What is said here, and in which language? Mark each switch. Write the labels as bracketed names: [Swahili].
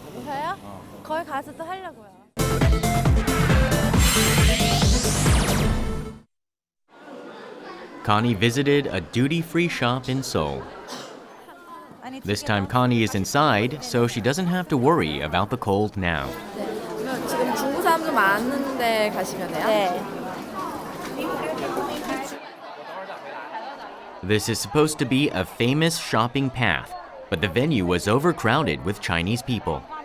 [Korean] 보세요? 거기 가서 또 하려고요. [English] Connie visited a duty-free shop in Seoul. This time Connie is inside, so she doesn't have to worry about the cold now. [Korean] 지금 중국 사람들 많은데 가시면 돼요? 네. [English] This is supposed to be a famous shopping path, but the venue was overcrowded with Chinese people.